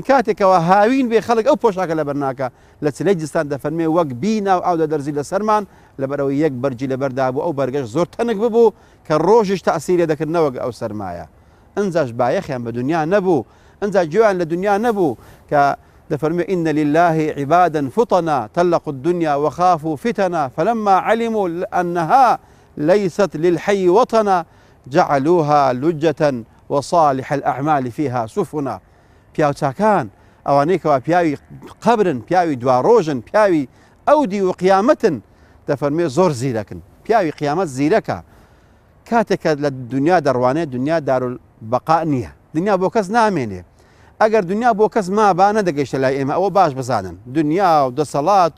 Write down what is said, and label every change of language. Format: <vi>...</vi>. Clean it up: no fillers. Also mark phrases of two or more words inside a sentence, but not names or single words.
<ckb>کاتێکەوە هاوین بێ خەڵک ئەو پۆشاکە لەبەر ناکە لە چلەی جستان دەفەرمێ وەک بینا و ئاو دەدەرزی لە سەرمان لەبەرەوەی یەک بەرجی لەبەردا بوو ئەو بەرگەش زۆر تەنک ببوو کە ڕۆژش تەئسیرێ دەکردنەوە ئەو سەرمایە ئەنجاش بایەخیان بە دنیا نەبوو ئەنجا گوێیان لە دنیا نەبوو کە دەفەرمێ</ckb> <ar>إن لله عبادا فطنا طلقوا الدنيا وخافوا فتنا فلما علموا أنها ليست للحي وطنا جعلوها لجة وصالح الأعمال فيها سفنا</ar> <ckb>پیاوچاکان ئەوانەیەکەوە پیاوی قبرن پیاوی دواڕۆژن پیاوی ئەودی و قیامەتن دەفەرمێ زۆر زیرەکن پیاوی قیامەت زیرەکە کاتێکە لە دنیا دەڕوانێت دنیا دارالبەقا نییە دنیا بۆ کەس نامێنێ ئەگەر دنیا بۆ کەس مابانە دەگەیشتە لای ئێمە ئەوە باش بزانن دنیا و دەسەڵات</ckb>